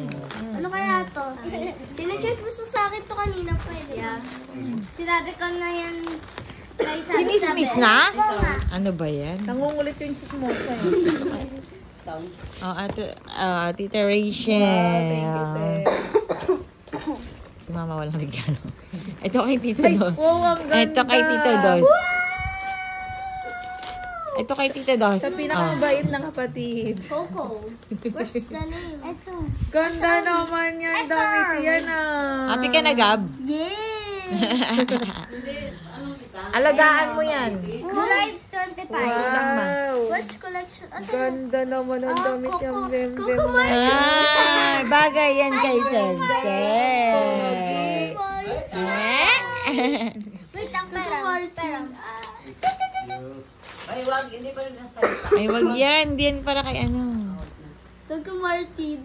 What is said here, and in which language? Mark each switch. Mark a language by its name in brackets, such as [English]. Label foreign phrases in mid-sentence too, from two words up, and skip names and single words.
[Filipino] Ano kaya to? Chinichismis mo sa akin to kanina pwede. Yeah. Sinabi ko na yan. Chinismis na? Ano ba yan? Nangungulit yung chismosa eh. Oh, Tita Rachel. [English] Thank you, [Filipino] te. Si Mama walang regalo. Ito kay Tita Dos. Wow, ang ganda. Ito kay Tita Dos. Ito kay Tita Dos. Sa pinakamabait na kapatid. Coco. [English] Where's the name? [Filipino] Ito. Ganda naman yan. Damit yan ah. Happy ka na, Gab? Yeah! Alagaan mo yan. July 25. Wow. [English] What's collection? [Filipino] Ganda naman ang damit yung bem-bem. Coco na. Ah, bagay yan kay Sensei. Wait, ang perang. Ay, wag. Hindi pa rin nasalita. Ay, wag yan. Hindi yan para kay ano. Coco Martin.